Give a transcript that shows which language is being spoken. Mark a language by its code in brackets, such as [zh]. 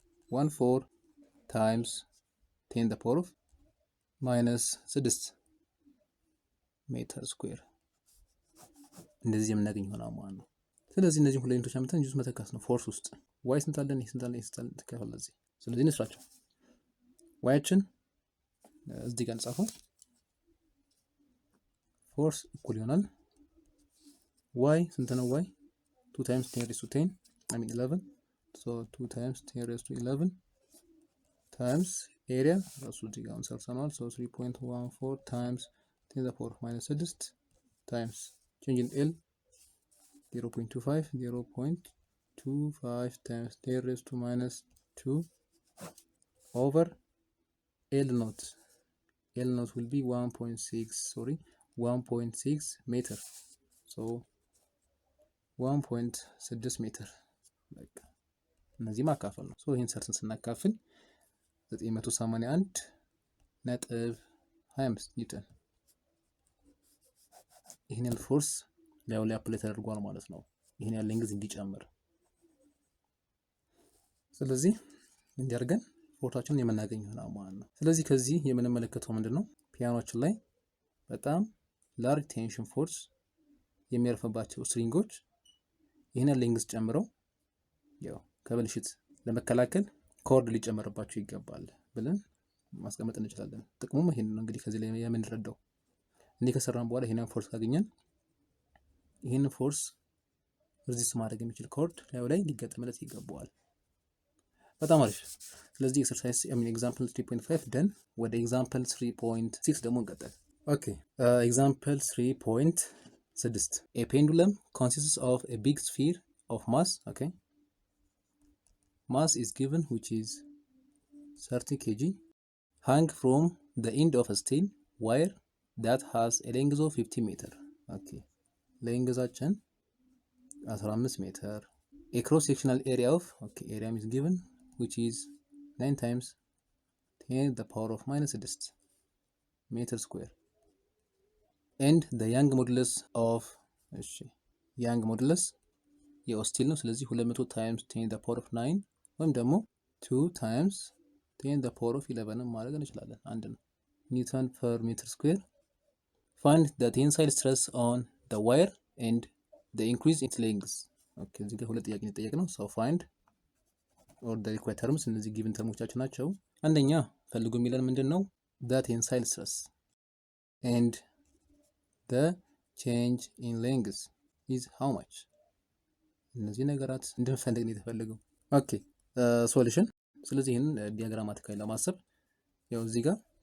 [am] 3.14 times 10 the power of minus 6 ሜትር ስኩዌር እንደዚህ የምናገኝ ይሆናል ማለት ነው። ስለዚህ እነዚህ ሁለት ዩኒቶች አመጣን ዩዝ መተካት ነው ፎርስ ውስጥ ዋይ ስንት አለን? ይሄ ስንት አለን? ይሄ ስንት አለን? ተከፋለ እዚህ። ስለዚህ እንስራቸው። ዋያችን እዚህ ጋር እንጻፈው። ፎርስ እኩል ይሆናል ዋይ ስንት ነው? [en] ዋይ 2 times 10 raised to 10 11 so 2 times 10 raised to 11 times area [am] ራሱ እዚህ ጋር እንሰርሰናል። [en] so 3.14 times 10 the power of minus 6 times change in L 0.25 times 10 raised to minus 2 over L naught will be 1.6 meter so [am] 1.6 ሜትር በቃ እነዚህ ማካፈል ነው። ሶ ይሄን ሰርተን ስናካፍል 981.25 ኒውተን ይሄን ያህል ፎርስ ላይ አፕላይ ተደርጓል ማለት ነው። ይሄን ያህል ሌንግዝ እንዲጨምር። ስለዚህ እንዲያርገን ፎርሳችንን የምናገኝ ይሆናል ማለት ነው። ስለዚህ ከዚህ የምንመለከተው ምንድነው ፒያኖችን ላይ በጣም ላርጅ ቴንሽን ፎርስ የሚያርፍባቸው ስትሪንጎች ይህንን ሌንግዝ ጨምረው ያው ከብልሽት ለመከላከል ኮርድ ሊጨመርባቸው ይገባል ብለን ማስቀመጥ እንችላለን። ጥቅሙም ይሄን ነው እንግዲህ ከዚህ ላይ የምንረዳው። እንዲህ ከሰራን በኋላ ይሄንን ፎርስ ካገኘን ይሄን ፎርስ ሬዚስት ማድረግ የሚችል ኮርድ ላይ ሊገጠምለት ይገባዋል። በጣም አሪፍ። ስለዚህ ኤክሰርሳይዝ ኤግዛምፕል 3.5 ደን ወደ ኤግዛምፕል 3.6 ደግሞ እንቀጥል። ኦኬ ኤግዛምፕል 3.6 [en] a pendulum consists of a big sphere of mass. Okay, mass is given which is 30 kg hung from the end of a steel wire that has a length of 50 meter. Okay, lengthአችን 15 ሜትር a cross sectional area of area is given which is 9 times 10 to the power of -6 meter square and the young modulus of young modulus የስቲል ነው። ስለዚህ 200 times 10 to the power of 9 [am] ወይም ደግሞ [en] 2 times 10 to the power of 11 [am] ማድረግ እንችላለን። አንድ ነው። [en] ኒውተን per meter square. Find the tensile stress on the wire and the increase in its length. [am] ኦኬ እዚህ ጋር ሁለት ጥያቄ ነው የጠየቅነው። [en] so find or the required terms [am] እነዚህ given ተርሞቻችን ናቸው። አንደኛ ፈልጉ የሚለን ምንድነው [en] the tensile stress and the change in length is how much። [am] እነዚህ ነገራት እንድንፈልግ ነው የተፈለገው። ኦኬ ሶሉሽን። ስለዚህ ይሄን ዲያግራማቲካሊ ለማሰብ ያው እዚህ ጋር